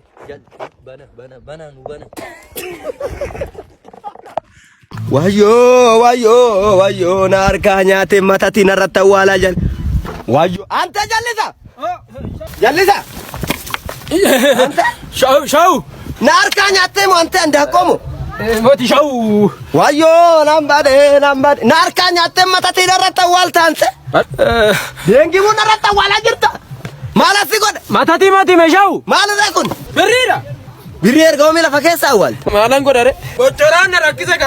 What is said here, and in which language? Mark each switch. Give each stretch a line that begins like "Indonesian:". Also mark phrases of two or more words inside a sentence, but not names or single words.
Oromo: bana nu bana Wayyo na harkaa nyaate matatti narratti awwaalaa jala. Wayyo ante jallisa. Shau. Na harkaa nyaate mo ante andaaqoo mo. Moti shau. Wayyo nambade. Na harkaa nyaate matatti narratti awwaalta ante. Deengi mun narratti awwaalaa jirta. Maal asi godhe? Mati me shau. Maal irraa kun? Birriidha. Birrii erga oomisha lafa keessa awwaalta. Maalan godhare. Bocoraan na rakkise qaba.